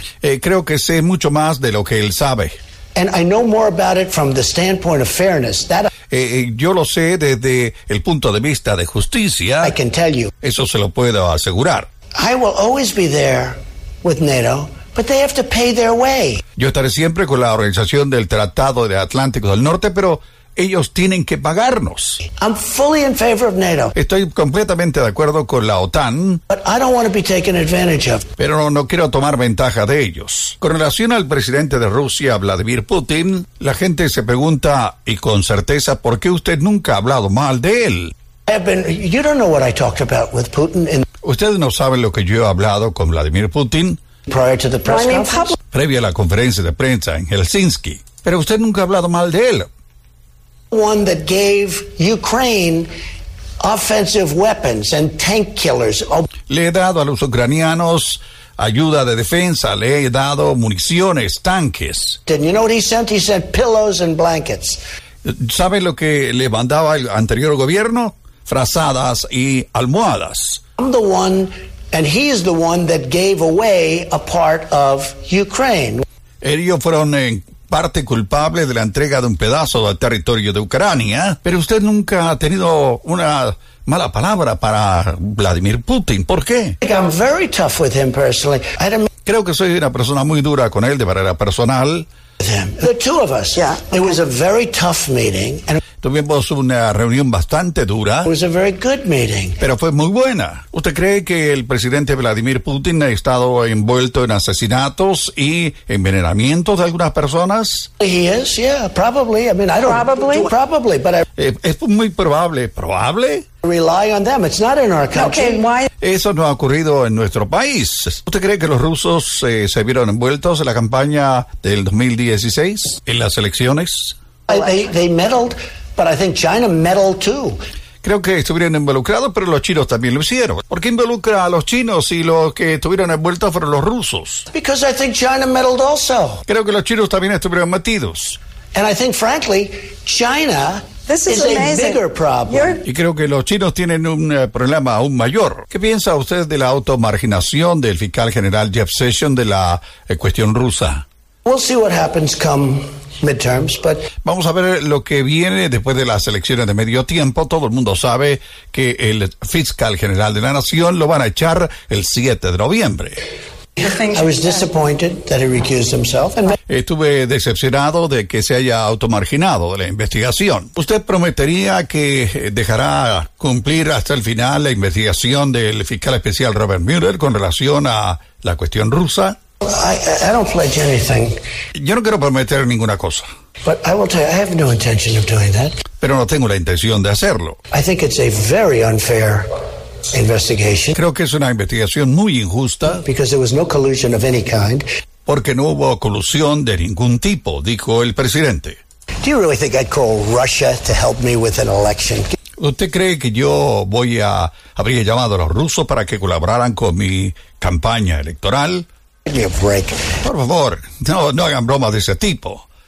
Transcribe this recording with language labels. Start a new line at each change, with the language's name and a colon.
Spanish: Creo que sé mucho más de lo que él sabe.
English: And I know more about it from the standpoint of fairness.
Spanish: Yo lo sé desde el punto de vista de justicia.
English: I can tell you.
Spanish: Eso se lo puedo asegurar.
English: I will always be there with NATO. But they have to pay their way.
Spanish: Yo estaré siempre con la organización del Tratado del Atlántico del Norte, pero ellos tienen que pagarnos.
English: I'm fully in favor of NATO.
Spanish: Estoy completamente de acuerdo con la OTAN,
English: but I don't want to be taken advantage of.
Spanish: Pero no quiero tomar ventaja de ellos. Con relación al presidente de Rusia, Vladimir Putin, la gente se pregunta, y con certeza, ¿por qué usted nunca ha hablado mal de él?
English: You don't know what I talked about with Putin.
Spanish: Ustedes no saben lo que yo he hablado con Vladimir Putin.
English: Prior to the press conference.
Spanish: Previa a la conferencia de prensa en Helsinki. Pero usted nunca ha hablado mal de él.
English: One that gave Ukraine offensive weapons and tank killers.
Spanish: Le he dado a los ucranianos ayuda de defensa, le he dado municiones, tanques.
English: Did you know what he sent? He sent pillows and blankets.
Spanish: ¿Sabe lo que le mandaba el anterior gobierno? Frazadas y almohadas.
English: I'm the one. And he's the one that gave away a part of Ukraine.
Spanish: Ellos fueron en parte culpables de la entrega de un pedazo del territorio de Ucrania. Pero usted nunca ha tenido una mala palabra para Vladimir Putin. ¿Por qué?
English: I'm very tough with him personally.
Spanish: Creo que soy una persona muy dura con él de manera personal.
English: The two of us. Yeah. Okay. It was a very tough meeting.
Spanish: Tuvimos una reunión bastante dura.
English: It was a very good meeting.
Spanish: Pero fue muy buena. ¿Usted cree que el presidente Vladimir Putin ha estado envuelto en asesinatos y envenenamientos de algunas personas?
English: He is, yeah, probably. I mean, I don't. Probably. Probably, but I.
Spanish: Es muy probable. ¿Probable?
English: Rely on them. It's not in our country. Okay, why?
Spanish: Eso no ha ocurrido en nuestro país. ¿Usted cree que los rusos se vieron envueltos en la campaña del 2016, en las elecciones?
English: They meddled, but I think China meddled too.
Spanish: Creo que estuvieron involucrados, pero los chinos también lo hicieron. ¿Por qué involucra a los chinos si los que estuvieron envueltos fueron los rusos?
English: Because I think China meddled also.
Spanish: Creo que los chinos también estuvieron metidos.
English: And I think, frankly, China. This is a bigger problem.
Spanish: Y creo que los chinos tienen un problema aún mayor. ¿Qué piensa usted de la automarginación del fiscal general Jeff Sessions de la cuestión rusa?
English: We'll see what happens come midterms, but
Spanish: vamos a ver lo que viene después de las elecciones de medio tiempo. Todo el mundo sabe que el fiscal general de la nación lo van a echar el 7 de noviembre.
English: I was disappointed that he recused himself.
Spanish: Estuve decepcionado de que se haya automarginado de la investigación. ¿Usted prometería que dejará cumplir hasta el final la investigación del fiscal especial Robert Mueller con relación a la cuestión rusa?
English: I don't pledge anything.
Spanish: Yo no quiero prometer ninguna cosa.
English: But I will tell you, I have no intention of doing that.
Spanish: Pero no tengo la intención de hacerlo.
English: I think it's a very unfair investigation.
Spanish: Creo que es una investigación muy injusta.
English: Because there was no collusion of any kind.
Spanish: Porque no hubo colusión de ningún tipo, dijo el presidente.
English: Do you really think I'd call Russia to help me with an election?
Spanish: ¿Usted cree que yo voy a habría llamado a los rusos para que colaboraran con mi campaña electoral?
English: Give me a break.
Spanish: Por favor, no hagan bromas de ese tipo.